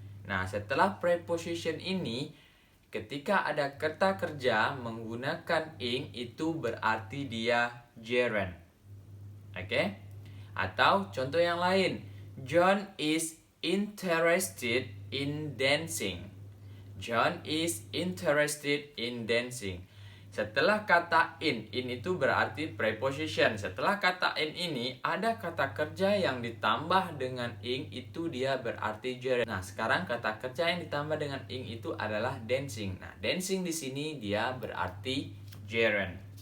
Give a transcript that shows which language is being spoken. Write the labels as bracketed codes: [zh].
[id] Nah, setelah preposition ini, ketika ada kata kerja menggunakan ing, itu berarti dia gerund. Oke? Atau contoh yang lain. [en] John is interested in dancing. John is interested in dancing. [id] Setelah kata in itu berarti preposition. Setelah kata in ini ada kata kerja yang ditambah dengan ing, itu dia berarti gerund. Nah, sekarang kata kerja yang ditambah dengan ing itu adalah dancing. Nah, dancing di sini dia berarti gerund.